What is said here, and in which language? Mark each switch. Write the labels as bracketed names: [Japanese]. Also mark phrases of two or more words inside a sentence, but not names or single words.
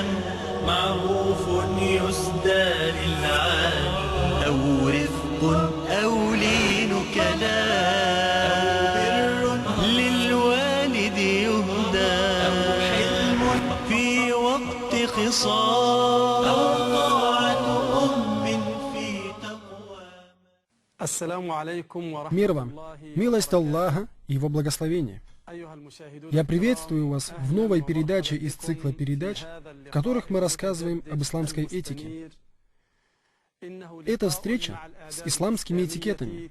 [Arabic] معروف يسدى للعالي، أو رفق أو لين كلام، أو بر للوالد يهدى، أو حلم في وقت خصام، أو طاعة أم في تقوى. [Russian] Мир вам, милость Аллаха и Его благословение. Я приветствую вас в новой передаче из цикла передач, в которых мы рассказываем об исламской этике. Это встреча с исламскими этикетами.